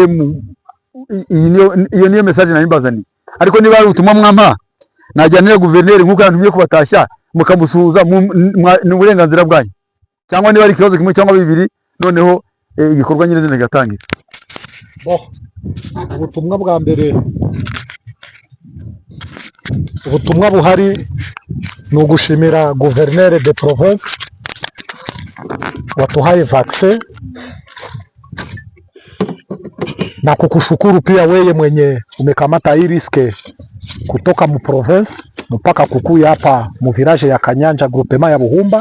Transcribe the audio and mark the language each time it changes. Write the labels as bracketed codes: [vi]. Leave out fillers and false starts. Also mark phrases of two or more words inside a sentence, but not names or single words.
[rw] Iyo niyo message nari mbazaniye, ariko niba ari ubutumwa mwampa najyanira guverineri nk'uko yantumye kubatashya mukamusuhuza ni uburenganzira bwanyu, cyangwa niba ari ikibazo kimwe cyangwa bibiri, noneho igikorwa nyine kigatangira. Ubutumwa bwa mbere, ubutumwa buhari ni ugushimira guverineri de province watuhaye vaccine [sw] na kukushukuru pia weye mwenye umekamata hii riske kutoka mu province mpaka kukuya hapa mu village ya Kanyanja groupement ya Buhumba.